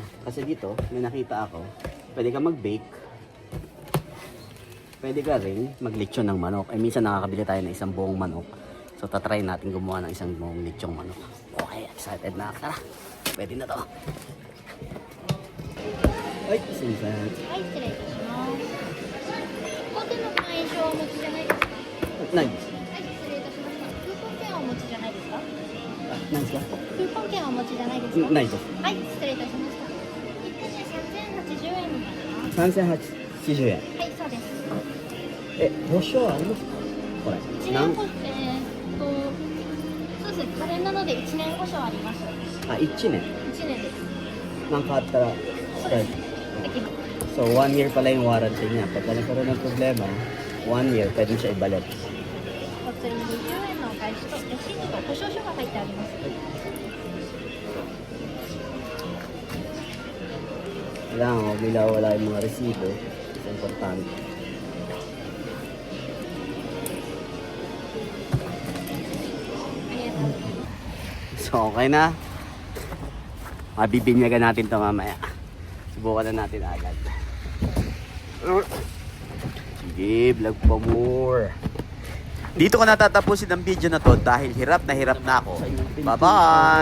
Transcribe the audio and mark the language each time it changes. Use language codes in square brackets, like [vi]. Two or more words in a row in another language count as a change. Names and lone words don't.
[tl] Kasi dito, may nakita ako, pwede ka mag-bake. Pwede ka rin mag-lechon ng manok. Ay, minsan nakakabili tayo ng isang buong manok. So, tatry natin gumawa ng isang buong lechong manok. Okay, excited na. Tara, pwede na to. Ay, sinsan. [ja] はい、失礼いたします。当店の会員証をお持ちじゃないですか。何はい、失礼いたしました。クーポン券はお持ちじゃないですか。何ですか？クーポン券はお持ちじゃないですか。ないです。はい、失礼いたしました。一点で3080円になります。 3,080円。はい、そうです。保証ありますか？これ。一年保そうです。家電なので1年保証あります。あ、1年。 1年です。なんかあったら使える。 [tl] So, 1 year pala yung warranty niya. Pagka nagkaroon ng problema, 1 year, pwede mo siya ibalik. [ja] お釣り20円のお返しとレシートと保証書が入ってあります。 [tl] Kailangan huwag nila wala yung mga resibo. [en] It's important. So, [tl] okay na. Mabibinyagan natin ito mamaya. Subukan na natin agad. Sige, vlog pa more. Dito ko natatapusin ang video na to dahil hirap na ako.